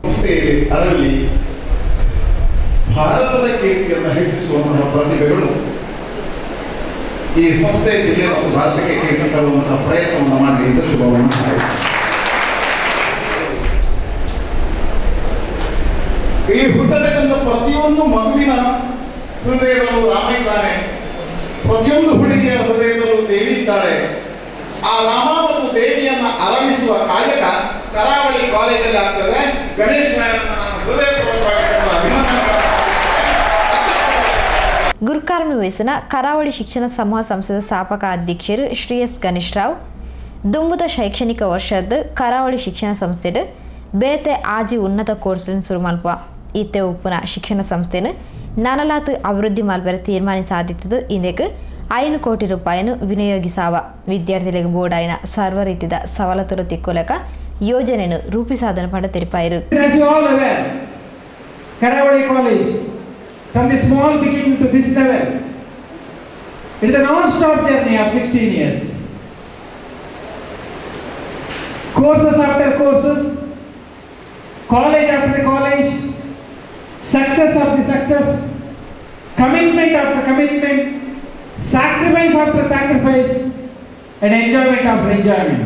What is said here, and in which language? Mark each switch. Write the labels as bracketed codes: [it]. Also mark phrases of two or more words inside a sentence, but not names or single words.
[kn] ಭಾರತದ ಕೀರ್ತಿಯನ್ನು ಹೆಚ್ಚಿಸುವಂತಹ ಪ್ರತಿಭೆಗಳು ಈ ಸಂಸ್ಥೆ ಜಿಲ್ಲೆ ಮತ್ತು ಭಾರತಕ್ಕೆ ಕೀರ್ತಿ ತರುವಂತಹ ಪ್ರಯತ್ನವನ್ನು ಮಾಡಿ ಎಂದು ಶುಭವನ್ನು ಇಲ್ಲಿ ಹುಟ್ಟತಕ್ಕಂಥ ಪ್ರತಿಯೊಂದು ಮಗುವಿನ ಹೃದಯದಲ್ಲೂ ರಾಮ ಇದ್ದಾನೆ, ಪ್ರತಿಯೊಂದು ಹುಡುಗಿಯ ಹೃದಯದಲ್ಲೂ ದೇವಿ ಇದ್ದಾಳೆ. ಆ ರಾಮ ಮತ್ತು ದೇವಿಯನ್ನ ಅರಳಿಸುವ ಕಾರ್ಯ ಕರಾವಳಿ ಕಾಲೇಜಲ್ಲಿ ಆಗ್ತದೆ. ಗಣೇಶ್ ನಾಯಕನ ಹೃದಯಪೂರ್ವಕವಾಗಿ [tcy] ಗುರುಕಾರ್ಮಿ ವಯಸ್ಸಿನ ಕರಾವಳಿ ಶಿಕ್ಷಣ ಸಮೂಹ ಸಂಸ್ಥೆದ ಸ್ಥಾಪಕ ಅಧ್ಯಕ್ಷರು ಶ್ರೀ ಎಸ್ ಗಣೇಶ್ ರಾವ್ ದುಂಬುದ ಶೈಕ್ಷಣಿಕ ವರ್ಷದ ಕರಾವಳಿ ಶಿಕ್ಷಣ ಸಂಸ್ಥೆಡ್ ಬೇತೆ ಆಜಿ ಉನ್ನತ ಕೋರ್ಸ್ಗಳನ್ನು ಶುರು ಮಲ್ಪುವ ಇತ್ತೆ ಉಪ್ಪುನ ಶಿಕ್ಷಣ ಸಂಸ್ಥೆಯನ್ನು ನನಲಾತ್ ಅಭಿವೃದ್ಧಿ ಮಲ್ಪರ ತೀರ್ಮಾನ ಸಾಧಿಸಿದ್ದು ಇಂದಕ್ಕೆ 5 ಕೋಟಿ ರೂಪಾಯಿಯನ್ನು ವಿನಿಯೋಗಿಸಾವ ವಿದ್ಯಾರ್ಥಿಗಳಿಗೆ ಬೋರ್ಡಾಯಿನ ಸರ್ವ ರೀತಿಯ ಸವಲತ್ತುಗಳು ತಿಕ್ಕೋಲಕ ಯೋಜನೆಯನ್ನು ರೂಪಿಸಾದನ ಪಡ ತೆರಿಪಾಯಿರು. [en] Karavali College, from the small beginning to this level, it is a non-stop journey of 16 years. Courses after courses, college after college, success after success, commitment after commitment, sacrifice after sacrifice, and enjoyment after enjoyment.